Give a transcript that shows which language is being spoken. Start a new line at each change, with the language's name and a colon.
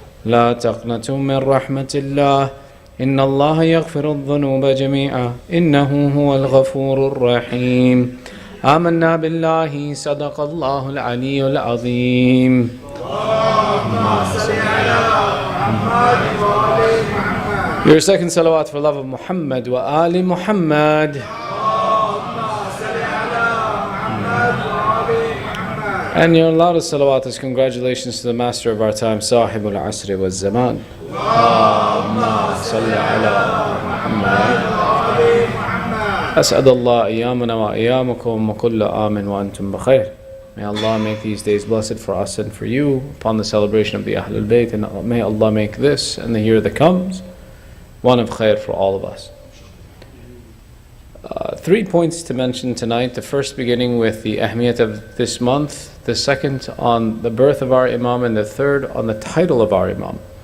Arabic: لا تقنطوا من رحمة الله إن الله يغفر الذنوب جميعا إنه هو الغفور الرحيم آمنا بالله صدق الله العلي العظيم
English: Your second salawat for love of Muhammad wa Ali Muhammad. And your loudest salawat is congratulations to the master of our time, Sahib al-Asri wa Zaman.
Arabic: Allahumma salli ala Muhammad. أسعد الله أيامنا وأيامكم وكل آمن وأنتم بخير.
English: May Allah make these days blessed for us and for you upon the celebration of the Ahlul Bayt, and may Allah make this and the year that comes one of khair for all of us. 3 points to mention tonight. The first beginning with the ahmiyat of this month, the second on the birth of our Imam, and the third on the title of our Imam.